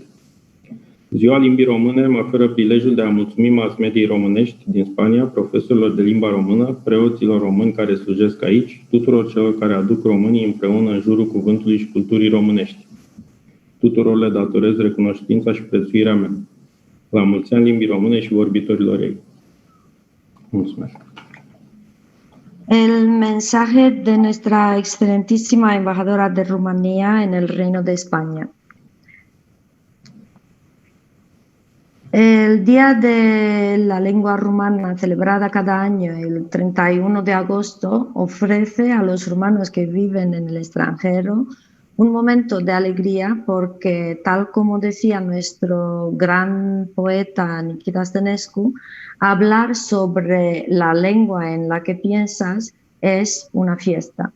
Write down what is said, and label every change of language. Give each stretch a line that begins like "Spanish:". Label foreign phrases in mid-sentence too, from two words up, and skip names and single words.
Romanian: Ziua Limbii Române mă oferă prilejul de a mulțumi mass mediei românești din Spania, profesorilor de limba română, preoților români care slujesc aici, tuturor celor care aduc românii împreună în jurul cuvântului și culturii românești. Tuturor le datorez recunoștința și prețuirea mea. La mulți ani limbii române și vorbitorilor ei. Mulțumesc.
Spanish: El mensaje de nuestra excelentísima embajadora de Rumanía en el Reino de España. El Día de la Lengua Rumana, celebrada cada año el 31 de agosto, ofrece a los rumanos que viven en el extranjero un momento de alegría porque, tal como decía nuestro gran poeta Nichita Stănescu, hablar sobre la lengua en la que piensas es una fiesta.